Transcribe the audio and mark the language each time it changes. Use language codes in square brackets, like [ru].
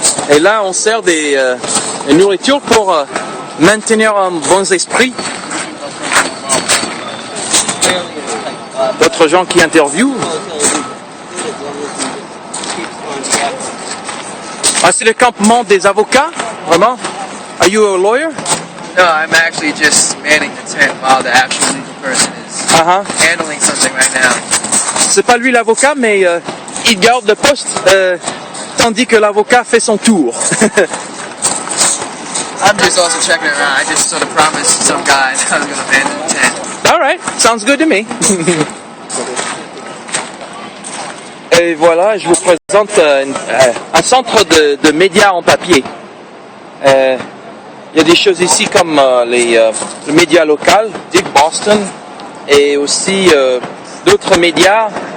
[fr] Et là, on sert des nourritures pour maintenir un bon esprit. D'autres gens qui interviewent. Ah, c'est le campement des avocats, vraiment? [en] Are you a lawyer? No, I'm actually just manning the tent while the actual legal person is handling something right now. [fr] C'est pas lui l'avocat, mais il garde le poste tandis que l'avocat fait son tour. [en] I'm just also checking it around. I just sort of promised some guy that I was going to man the tent. All right, sounds good to me. [fr] Et voilà, je vous présente un centre de médias en papier. Il y a des choses ici comme le média local, Dig Boston, et aussi d'autres médias.